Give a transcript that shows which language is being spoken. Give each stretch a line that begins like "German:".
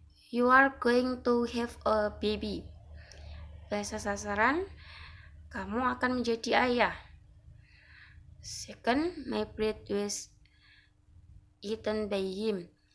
English: You are going to have a baby.
Indonesian: Bahasa sasaran, kamu akan menjadi ayah.
English: Second, my bread was eaten by him.